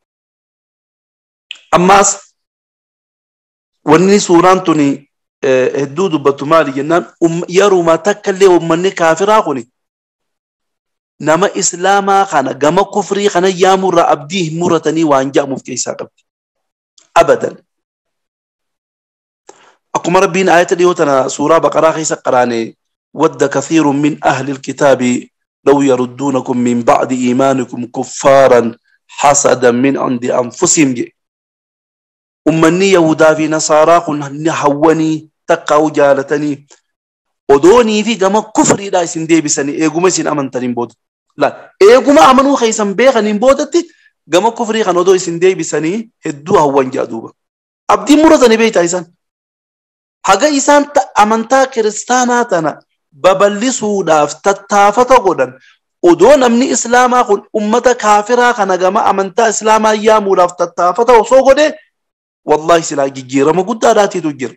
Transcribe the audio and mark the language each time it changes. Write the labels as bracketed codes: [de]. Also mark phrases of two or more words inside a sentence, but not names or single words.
[om] Ammaas wanni suuraan tuni hedduu dubbatu maali jennaan yeruma takka illee uummanni kaafiraa kuni nama islaamaa kana gama kufrii kana yaamurraa abdii hin muratanii waan ja'amuuf keessaa qabdi abadan. akkuma rabbiin aayata dhiyootana suuraa baqaraa keessa qaraane [ar] ودّ كثير من أهل الكتاب لو يردونكم من بعد إيمانكم كفارا حسدا من عند [om] anfusihim jedhe ummanni yahudaa fi nasaaraa kun hawwanii takkaa'u jaalatanii odoonii fi gama kufriidhaa isin deebisanii eeguma isin amantaniin booda laal eeguma amanuu keessan beekaniin boodatti gama kufrii kan odoo isin deebisanii hedduu hawwan jaa duuba abdiin muratanii beektaa isaan haga isaan amantaa kiristaanaa tana babal'isuudhaaf tattaafata godhan odoo namni islaamaa kun ummata kaafiraa kana gama amantaa islaamaa yaamuudhaaf tattaafata osoo godhe wallahi silaa jijjiirama guddaadhaatiitu jira.